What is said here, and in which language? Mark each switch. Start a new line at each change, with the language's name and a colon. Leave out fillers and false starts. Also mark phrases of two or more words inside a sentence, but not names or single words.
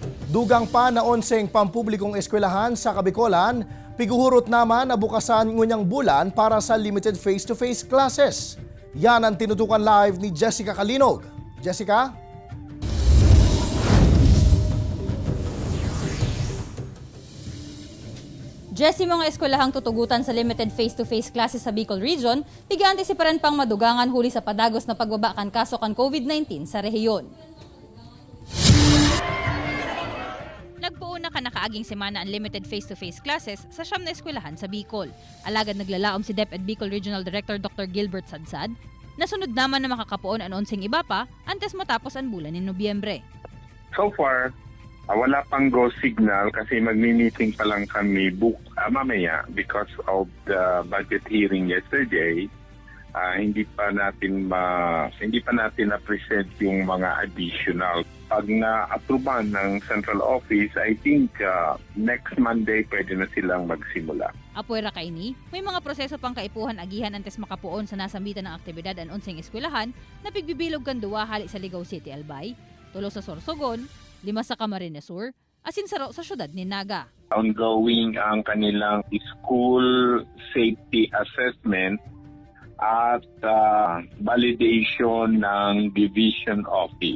Bikol: Dugang pa na 11 pampublikong eskwelahan sa Bicolan, piguhurot naman na bukasan ngunyang bulan para sa
English: limited face-to-face classes.
Filipino: Yan ang tinutukan live ni Jessica Kalinog. Jessica?
Bikol: Jessie, mga eskwelahang tutugutan sa
English: limited face-to-face classes
Bikol: sa Bicol Region, piga-antisiparan pang madugangan huli sa padagos na pagbaba kan kaso kan COVID-19 sa rehiyon. Nagpuuna ka nakaaging semana ang
English: limited face-to-face classes
Bikol: sa siyam na eskwelahan sa Bicol. Alagad naglalaom si DepEd Bicol Regional Director Dr. Gilbert Sadsad, nasunod naman na makapoon ang 11 iba pa antes matapos ang bulan ni Nobyembre.
English: So far,
Filipino: wala pang
English: go signal
Filipino: kasi magmi-meeting pa lang kami mamaya
English: because of the budget hearing yesterday.
Filipino: Hindi pa natin na-present yung mga additional. Pag na-approvean ng
English: central office, I think next Monday
Filipino: pwede na silang magsimula.
Bikol: Apuera kaini, may mga proseso pang kaipuhan agihan antes makapoon sa nasambitan ng aktibidad ang 11 eskwelahan na pigbibilog kan duwa hali sa Ligaw City, Albay, 3 sa Sorsogon, 5 sa Camarines Sur, asin sa syudad ni Naga.
Filipino: Ongoing ang kanilang
English: school safety assessment
Filipino: at validation ng division office.